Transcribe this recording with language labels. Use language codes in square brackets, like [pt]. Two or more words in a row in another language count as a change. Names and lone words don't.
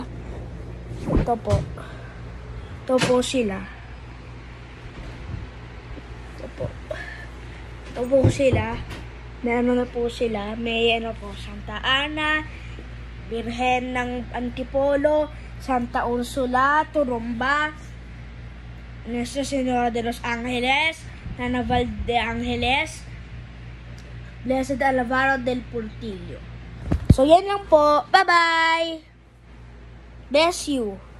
[tl] Ito po. Ito po sila. Ito po sila. May ano na po sila. May ano po, Santa Ana, Birhen ng Antipolo, Santa Ursula, Turumba, Nuestra Señora de los Ángeles, Nanaval de Ángeles, Blessed Alvaro del Portillo. So, yan lang po. [en] Bye-bye! Bless you!